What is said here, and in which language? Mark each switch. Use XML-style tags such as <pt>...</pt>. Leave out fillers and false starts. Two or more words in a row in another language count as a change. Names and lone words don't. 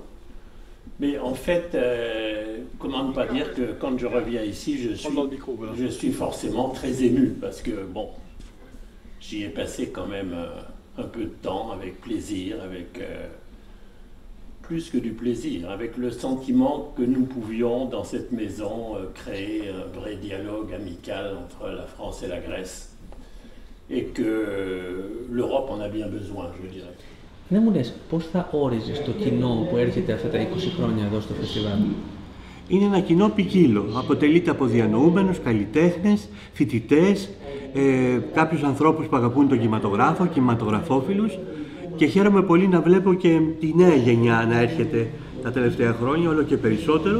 <fr>Mais en fait, comment ne pas dire que quand je reviens ici, je suis forcément très ému, parce que bon, j'y ai passé quand même un peu de temps, avec plaisir, avec... plus que du plaisir, avec le sentiment que nous pouvions, dans cette maison, créer un vrai dialogue amical entre la France et la Grèce, et que l'Europe en a bien besoin, je dirais.</fr> <el>Δεν μου λες, πώς θα όριζες το κοινό που έρχεται αυτά τα 20 χρόνια εδώ στο φεστιβάλ? Είναι ένα κοινό ποικίλο. Αποτελείται από διανοούμενους, καλλιτέχνες, φοιτητές, κάποιους ανθρώπους που αγαπούν τον κινηματογράφο, κινηματογραφόφιλους. Και χαίρομαι πολύ να βλέπω και τη νέα γενιά να έρχεται τα τελευταία χρόνια, όλο και περισσότερο.</el>